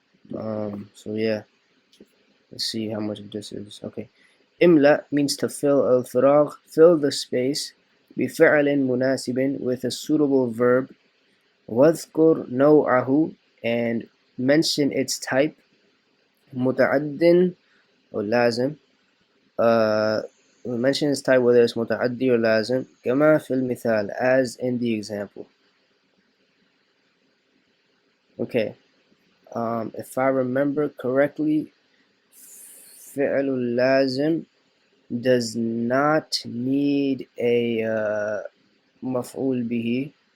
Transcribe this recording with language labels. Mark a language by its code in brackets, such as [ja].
[en] So yeah. Let's see how much of this is. Okay. Imla means to fill al-firagh, fill the space, [ar] بفعل مناسب, [en] with a suitable verb. [ar] واذكر نوعه, [en] and mention its type. [ar] متعد or لازم. [en] Mention its type, whether it's متعدي or لازم. [ar] كما في المثال, [en] as in the example. Okay. If I remember correctly, فعل اللازم does not need a مفعول به.